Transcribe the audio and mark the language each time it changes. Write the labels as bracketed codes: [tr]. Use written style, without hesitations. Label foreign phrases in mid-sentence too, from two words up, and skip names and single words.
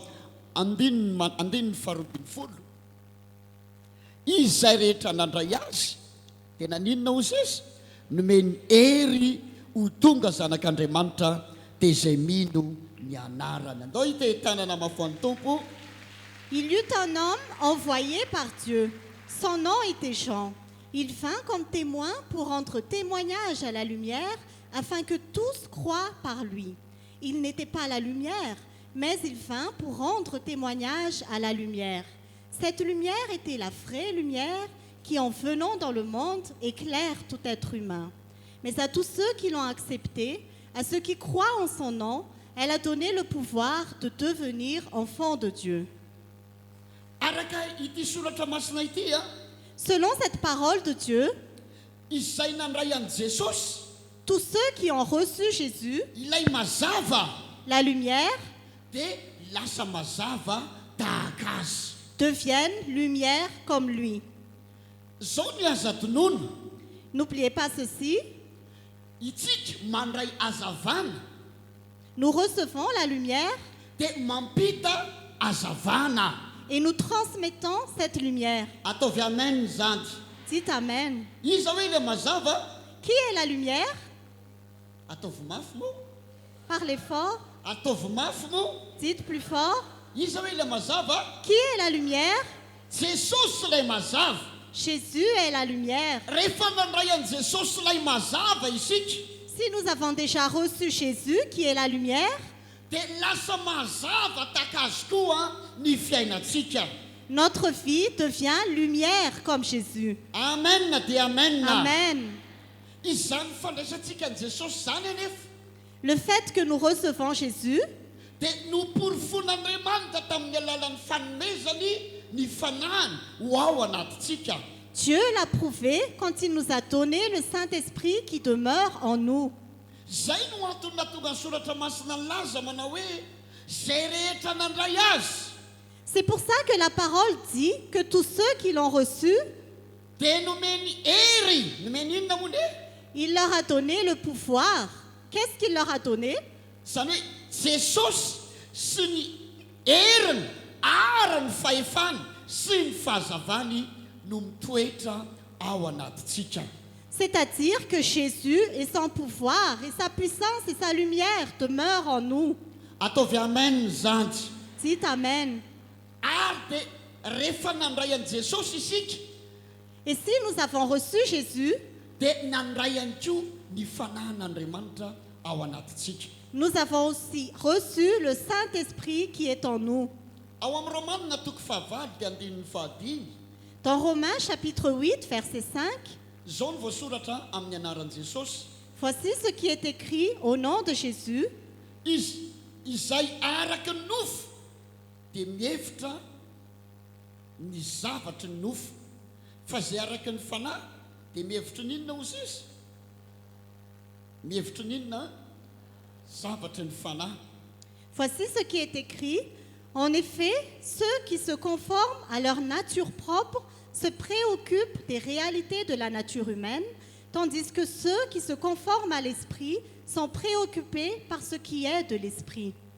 [mg] Andininy faharoambin'ny folo. Izay rehetra nandray azy dia naninona ozy izy? Nomeny hery ho tonga zanak'Andriamanitra dia izay mino ny anarany. Andao hitahitanana mafan'ny tompo. [fr] Il y eut un homme envoyé par Dieu. Son nom était Jean. Il vint comme témoin pour rendre témoignage à la lumière, afin que tous croient par lui. Il n'était pas la lumière, mais il vint pour rendre témoignage à la lumière. Cette lumière était la vraie lumière qui, en venant dans le monde, éclaire tout être humain. Mais à tous ceux qui l'ont accepté, à ceux qui croient en son nom, elle a donné le pouvoir de devenir enfants de Dieu. [mg] Araka ity soratra masina ity a, [fr] Selon cette parole de Dieu, [mg] izay nandray an'i Jesosy, [fr] tous ceux qui ont reçu Jésus, [mg] ilay mazava [fr] la lumière, [mg] dia lasa mazava tahaka azy. [fr] deviennent lumière comme lui. [mg] Zao ny aza tonoana, [fr] N'oubliez pas ceci, [mg] itsika mandray azavana [fr] nous recevons la lumière [mg] dia mampita azavana. [fr] et nous transmettons cette lumière. [mg] Ataovy amen zany. [fr] Dites Amen. [mg] Iza hoe le mazava? [fr] Qui est la lumière? [mg] Ataovy mafy moa? [fr] Parlez fort. [mg] Ataovy mafy moa? [fr] Dites plus fort. [mg] Iza hoe le mazava? [fr] Qui est la lumière? [mg] Jesosy lay mazava. [fr] Jésus est la lumière. [mg] Rehefa nandray an'i Jesosy lay mazava isika, [fr] Si nous avons déjà reçu Jésus, qui est la lumière, [mg] dia lasa mazava tahaka azy koa ny fiainantsika. [fr] notre vie devient lumière comme Jésus. [mg] Amen dia amen. [fr] Amen. [mg] Izany fandraisantsika an'i Jesosy zany anefa [fr] Le fait que nous recevons Jésus, [mg] dia nomporifon'Andriamanitra tamin'ny alalan'ny fanomezany ny fanahiny ho ao anatintsika. [fr] Dieu l'a prouvé quand il nous a donné le Saint-Esprit qui demeure en nous. [mg] Zay no antony natonga ny soratra masina ny laza manao hoe zay rehetra nandray azy [fr] C'est pour ça que la parole dit que tous ceux qui l'ont reçu, [mg] dia nomeny hery. Nomeny inona moa nde? [fr] il leur a donné le pouvoir. Qu'est-ce qu'il leur a donné? [mg] Zany hoe Jesosy sy ny heriny ara ny fahefany sy ny fahazavany no mitoetra ao anatintsika. [fr] C'est-à-dire que Jésus et son pouvoir et sa puissance et sa lumière demeurent en nous. [mg] Ataovy amen zany. [fr] Dites Amen. [mg] Ary dia rehefa nandray an'i Jesosy isika [fr] Et si nous avons reçu Jésus, [mg] dia nandray ihany koa ny fanahin'Andriamanitra ao anatintsika. [fr] nous avons aussi reçu le Saint-Esprit qui est en nous. [mg] Ao amin'ny Romanina toko fahavalo dia andinin'ny fahadimy. [fr] Dans Romains chapitre 8, verset 5, [mg] Zao ny voasoratra amin'ny anaran'i Jesosy. [fr] voici ce qui est écrit au nom de Jésus. [mg] Izy izay araka ny nofo dia mihevitra ny zavatry ny nofo, fa zay araka ny fanahy dia mihevitra ninona ozy izy mihevitra ninona zavatra ny fanahy. [fr] Voici ce qui est écrit. En effet, ceux qui se conforment à leur nature propre se préoccupent des réalités de la nature humaine, tandis que ceux qui se conforment à l'esprit sont préoccupés par ce qui est de l'esprit.